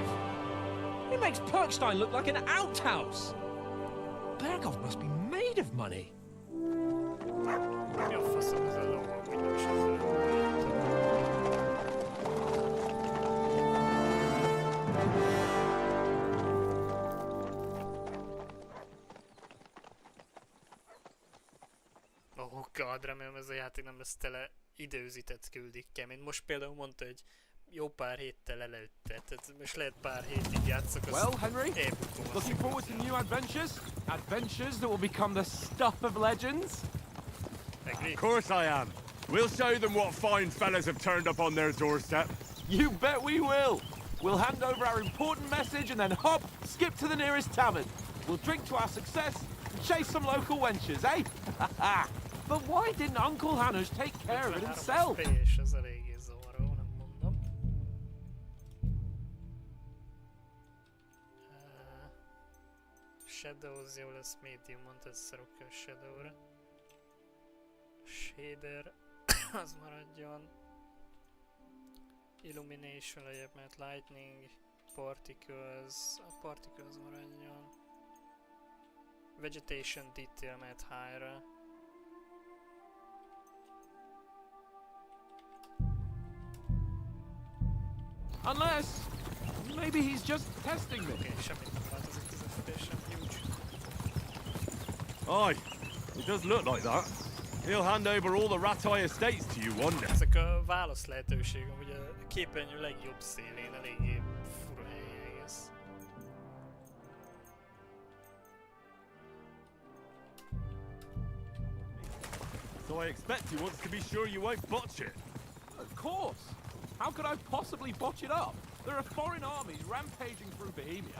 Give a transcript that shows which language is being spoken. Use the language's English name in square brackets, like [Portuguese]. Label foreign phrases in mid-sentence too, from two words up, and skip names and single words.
[English] It makes Perkstein look like an outhouse. Bergov must be made of money. [Hungarian] Mi a faszom ez a ló, amúgy nem is ezzel jöttem. [English] Oh god, [Hungarian] remélem ez a játék nem lesz tele időzített küldikkel, mint most például mondta, hogy jó pár héttel előtte, tehát most lehet pár hétig játszok, az [English] Well, Henry, [Hungarian] elbukom a [English] looking forward to [Hungarian] szekundját. [English] new adventures? Adventures that will become the stuff of legends? Agree? Of course I am. We'll show them what fine fellas have turned up on their doorstep. You bet we will! We'll hand over our important message and then hop, skip to the nearest tavern. We'll drink to our success and chase some local wenches, eh? But why didn't Uncle Hanush take care of it [Hungarian] 53-as [English] himself? [Hungarian] PS, az eléggé zavaró, nem mondom. Shadows jó lesz, medium mondta, egyszer oké a Shadowra. Shader, az maradjon. Illumination lejjebb, mert Lightning, Particles, a Particles maradjon. Vegetation Detail, mert high-ra. [English] Unless, maybe he's just testing me. [Hungarian] Oké, semmit nem változik az FPS-en, [English] huge. Aye, it does look like that. He'll hand over all the Ratai estates to you one day. [Hungarian] Ezek a válasz lehetőségek, ugye a képernyő legjobb szélén eléggé fura hely egész. [English] So I expect he wants to be sure you won't botch it. Of course. How could I possibly botch it up? There are foreign armies rampaging through Bohemia.